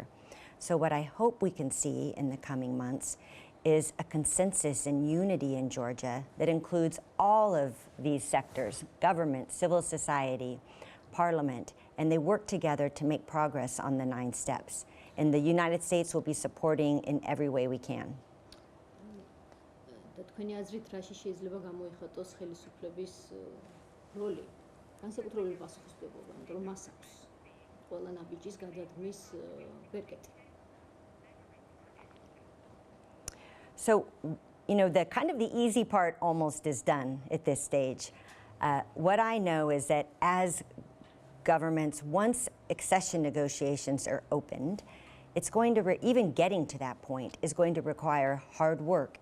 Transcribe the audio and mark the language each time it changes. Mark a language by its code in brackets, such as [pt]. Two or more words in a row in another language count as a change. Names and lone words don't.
[en] So what I hope we can see in the coming months is a consensus and unity in Georgia that includes all of these sectors, government, civil society, parliament, and they work together to make progress on the 9 steps. And the United States will be supporting in every way we can. [ka] თქვენი აზრით რაში შეიძლება გამოიხატოს ხელისუფლების როლი განსაკუთრებული პასუხისმგებლობა, იმიტომ რომ მას აქვს ყველა ნაბიჯის გადადგმის ბერკეტი. [en] So, you know, the kind of the easy part almost is done at this stage. What I know is that as governments, once accession negotiations are opened, it's going to, even getting to that point is going to require hard work.